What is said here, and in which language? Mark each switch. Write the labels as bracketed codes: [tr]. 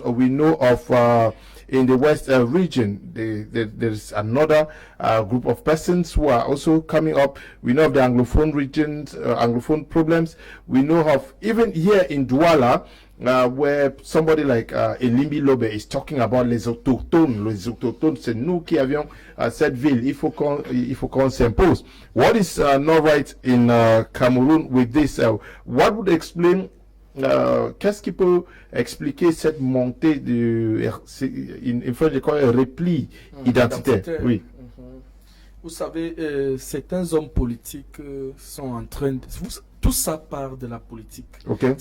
[en] We know of in the west region, there's another group of persons who are also coming up. We know of the Anglophone regions, Anglophone problems. We know of even here in Douala, where somebody like Elimbi Lobe is talking about les autochtones. [fr] Les autochtones, c'est nous qui avions cette ville. Il faut qu'on s'impose. [en] What is not right in Cameroon with this? What would explain? [fr] Qu'est-ce qui peut expliquer cette montée de, [en] in French, [fr] je crois, repli identitaire? Oui. Vous savez, certains hommes politiques sont en train de... Tout ça part de la politique. [en] Okay.